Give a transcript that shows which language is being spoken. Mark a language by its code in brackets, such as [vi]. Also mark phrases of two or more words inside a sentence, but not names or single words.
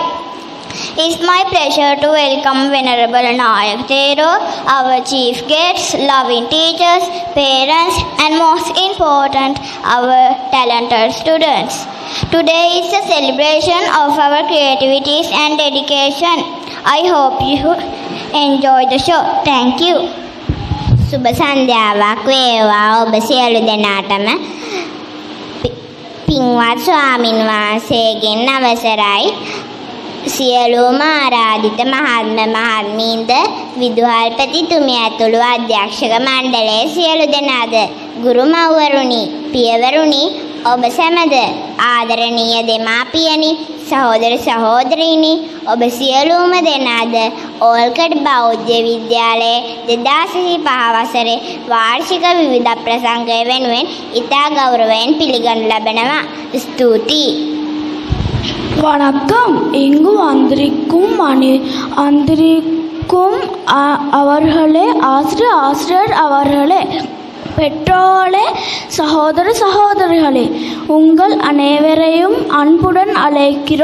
[en] It's my pleasure to welcome Venerable Nayak Thero, our chief guests, loving teachers, parents, and most important, our talented students. Today is a celebration of our creativities and dedication. I hope you enjoy the show. Thank you. [si] සුබ සන්ධ්‍යාවක් වේවා ඔබ සියලු දෙනාටම. පින්වත් ස්වාමින් වහන්සේගෙන් අවසරයි. සියලුම ආරාධිත මහත්ම මහත්මීන්ද විදුහල්පතිතුමිය ඇතුළු අධ්‍යක්ෂක මණ්ඩලයේ සියලු දෙනාද ගුරු මව්වරුනි පියවරුනි ඔබ සැමද ආදරණීය දෙමාපියනි සහෝදර සහෝදරීනි ඔබ සියලුම දෙනාද ඕල්කඩ් බෞද්ධ විද්‍යාලයේ 2025 වසරේ වාර්ෂික විවිධ ප්‍රසංගය වෙනුවෙන් ඉතා ගෞරවයෙන් පිළිගනු ලබනවා. ස්තුතියි. [ta] வணக்கம். இங்கு வந்திருக்கும் அவர்களே, ஆசிரியர் அவர்களே, பெற்றோர்களே, சகோதர சகோதரிகளே, உங்கள் அனைவரையும் அன்புடன் அழைக்கிறோம்.